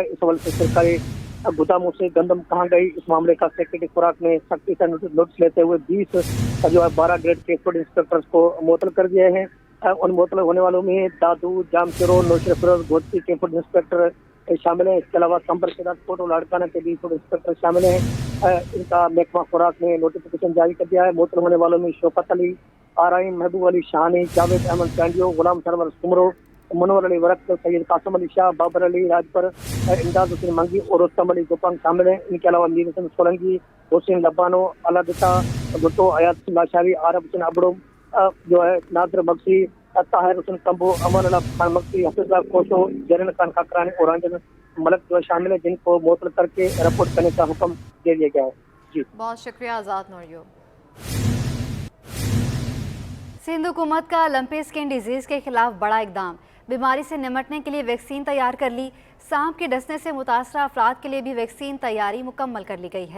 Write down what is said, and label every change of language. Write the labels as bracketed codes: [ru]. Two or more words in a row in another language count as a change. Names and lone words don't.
[ur] اس حوالے سے سرکاری گوداموں سے گندم کہاں گئی، اس معاملے کا سیکرٹری خوراک نے سختی سے نوٹس لیتے ہوئے 20 جو ہے 12 گریڈ کے فوڈ انسپکٹرز کو معطل کر دیے ہیں. ان معطل ہونے والوں میں دادو، جامشورو، نوشہرو فیروز، گودتی کے فوڈ انسپکٹر شامل ہیں. اس کے علاوہ سمپرک کے ساتھ فوٹو لاڑکانہ کے بھی فوڈ انسپکٹر شامل ہیں. ان کا محکمہ خوراک نے نوٹیفکیشن جاری کر دیا ہے. معطل ہونے والوں میں شوکت علی، آرائیں، محبوب علی شاہانی، جاوید احمد کینڈیو، غلام سرور سومرو، منور علی ورک، سید قاسم علی شاہ، بابر علی راجپر، امداد حسین منگی اور رستم علی گوپانگ شامل ہیں. ان کے علاوہ میر حسن سولنگی، حسین لبانو، اللہ ڈتہ بھٹو، آیت لاشاری، عارب حسین ابڑو، جو ہے نادر بخشی، طاہر حسین کمبو، امان اللہ خان مکسی، حفیظ اللہ کوشو، زرین خان کھکھرانی اور رنجن ملک جو شامل ہے، جن کو معطل کر کے رپورٹ کرنے کا حکم دے دیا گیا ہے۔ جی بہت شکریہ آزاد نوریو. سندھ حکومت کا لمپی اسکن ڈیزیز کے خلاف بڑا اقدام. بیماری سے نمٹنے کے لیے ویکسین تیار کر لی۔ سانپ کے ڈسنے سے متاثرہ افراد کے لیے بھی ویکسین تیاری مکمل کر لی گئی ہے.